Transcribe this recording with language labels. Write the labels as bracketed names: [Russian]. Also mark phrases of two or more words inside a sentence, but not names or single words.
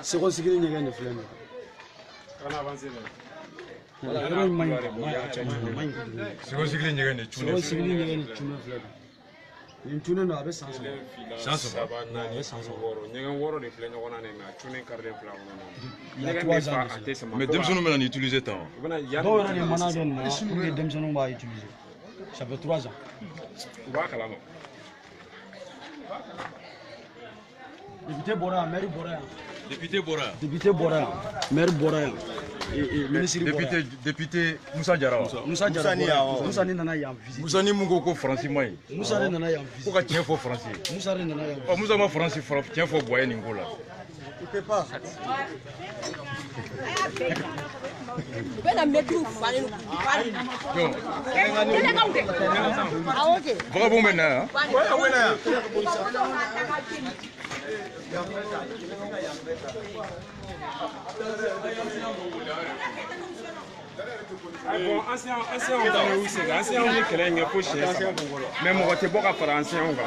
[Bambara] Seconde sigili ɲɛgɛn de filɛ nin ye. Kana avancer dɛ. Voilà yɔrɔ in man ɲi a man ɲi. Seconde sigili ɲɛgɛn de cunne. Seconde sigili ɲɛgɛn de cunne filɛ nin cunnen don a bɛ san saba. San saba naani san saba. Ɲɛgɛn wɔɔrɔ de filɛ ɲɔgɔn na nin na cunnen kariden fila [French] Il y a 3 ans. [Bambara] mais denmisɛnninw bɛna nin utiliser tan. Dɔw yɛrɛ de mana kɛ nin na [French] pour que [Bambara] denmisɛnninw b'a utiliser. [French] Ça fait 3 ans. [Bambara] U b'a kalama. Député bɔra yan, maire bɔra yan. Député bɔra yan. Député bɔra yan, maire bɔra yan. Ministre bɔra yan. Député Musa Jara wa. Musa Jara bɔra yan. Musa ni nana yan visite. Musa ni mun ko Faransi ma ɲi. Musa de nana yan visite. Ko ka tiɲɛ fɔ Faransi. Musa de nana yan visite. Musa ma Faransi tiɲɛ fɔ Boye nin ko la. [French] Il peut pas. [Bambara] Vagabond bɛ na yan. Bon, anciens y'u segin anciens ye kɛlɛ in kɛ fo siɲɛ saba mais mɔgɔ tɛ bɔ ka fara anciens kan.